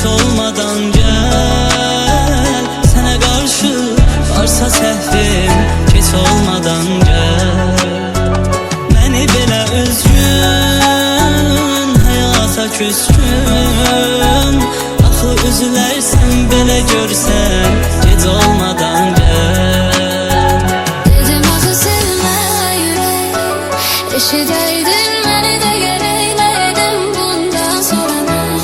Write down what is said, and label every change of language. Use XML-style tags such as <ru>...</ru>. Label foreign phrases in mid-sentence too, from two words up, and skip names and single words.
<tr>olmadan gel, sana karşı varsa</tr> <az>səhvim keç</az> <tr>olmadan gel. Beni belə üzgün, hayata küskün,</tr> <az>axı üzülərsən belə görsən, gec olmadan gel. Dedim axı sevmə ürək, eşidəydin məni də gərək, nə edim bundan sonra mən?</az>